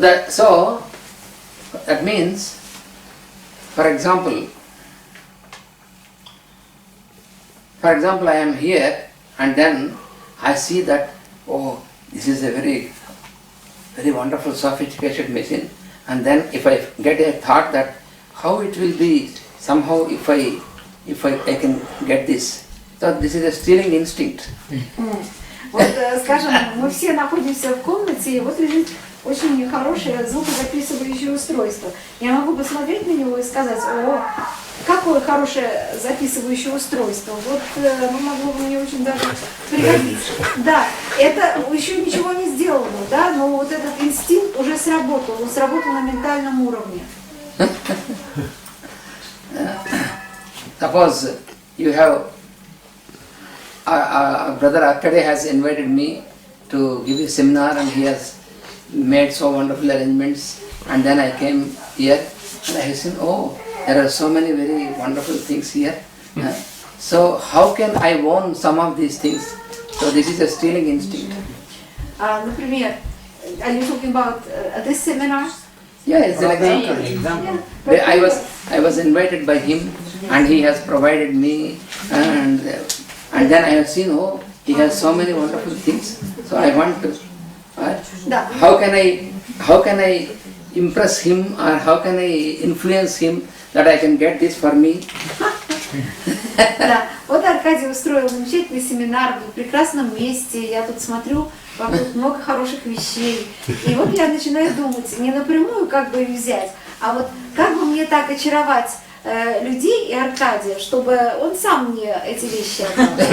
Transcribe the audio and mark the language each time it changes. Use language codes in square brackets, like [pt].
[en] So that means, for example, I am here and then I see that, oh, this is a very, very wonderful sophisticated machine, and then if I get a thought that how it will be somehow if I can get this. So this is a stealing instinct. [ru] Вот, скажем, мы все находимся в комнате, и вот лежит очень хорошее звукозаписывающее устройство. Я могу посмотреть на него и сказать, о, какое хорошее записывающее устройство. Вот могло бы мне очень даже пригодиться. Да, это еще ничего не сделано, да, но вот этот инстинкт уже сработал, он сработал на ментальном уровне. [en] Suppose you have, brother Akkade has invited me to give a seminar and he has made so wonderful arrangements, and then I came here and I have seen, oh, there are so many very wonderful things here. So how can I own some of these things? So this is a stealing instinct. Например, are you talking about this seminar? Yeah, it's an example. I was invited by him and he has provided me, and then I have seen, oh, he has so many wonderful things. So I want to, how can I impress him, or how can I influence him that I can get this for me? [ru] Да, вот Аркадий устроил замечательный семинар в прекрасном месте. Я тут смотрю, вокруг много хороших вещей. И вот я начинаю думать, не напрямую как бы их взять, а вот как бы мне так очаровать людей и Аркадия, чтобы он сам мне эти вещи отдал.